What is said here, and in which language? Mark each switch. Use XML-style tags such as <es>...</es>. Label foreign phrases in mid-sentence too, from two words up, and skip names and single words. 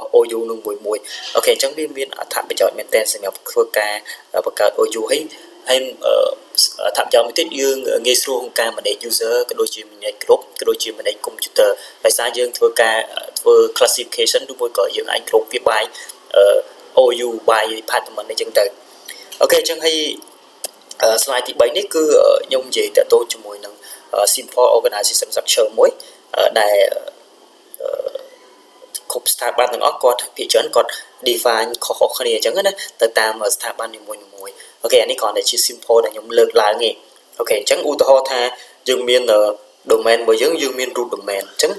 <km>OU នឹងមួយអូខេអញ្ចឹងវាមានអត្ថប្រយោជន៍មែនទែនសម្រាប់ធ្វើការបង្កើត OU ហើយអត្ថប្រយោជន៍មួយទៀតយើងងាយស្រួលក្នុងការ</km> <en>manage user</en> <km>ក៏ដូចជា</km> <en>manage group</en> <km>ក៏ដូចជា</km> <en>manage computer</en> <km>ដោយសារយើងធ្វើការធ្វើ classification ឬមួយក៏យើងអាចgroupវា</km> <en>by OU by department</en> <km>អញ្ចឹងទៅអូខេអញ្ចឹងហើយslide ទី3នេះគឺខ្ញុំនិយាយតទៅជាមួយនឹង</km> <en>simple organization structure</en> <km>មួយដែល គ្រប់ស្ថាប័នទាំងអស់គាត់ភាគច្រើនគាត់ define ខុសៗគ្នាអញ្ចឹងណាទៅតាមស្ថាប័ននីមួយៗអូខេអានេះគ្រាន់តែជា simple ដែលខ្ញុំលើកឡើងទេអូខេអញ្ចឹងឧទាហរណ៍ថាយើងមាន domain របស់យើងមាន</km> <en>root domain</en> <km>អញ្ចឹង</km>